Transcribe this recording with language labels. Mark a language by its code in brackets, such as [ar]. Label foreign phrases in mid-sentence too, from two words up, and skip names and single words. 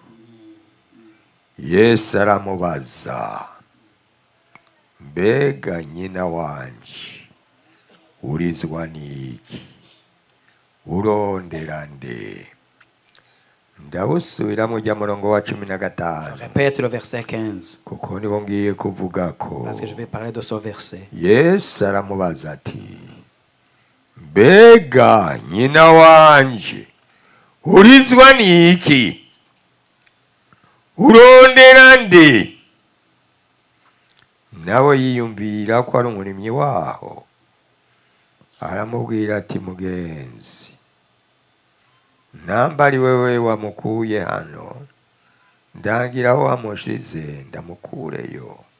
[rn] Yesu aramubaza, mbega nyina wanje urizwa n'iki? Urondera nde? Ndabusubira mu murongo wa 15. [fr] Répète le verset 15. [rn] Kuko niho ngiye kuvuga ko. [fr] Parce que je vais parler de ce verset. [rn] Yesu aramubaza ati, mbega nyina wanje urizwa n'iki? Urondera nde? Nawe yiyumvira ko ari umurimyi waho, aramubwira ati, mugenzi, namba ari wewe wamukuye hano, ndangira aho wamushize ndamukureyo.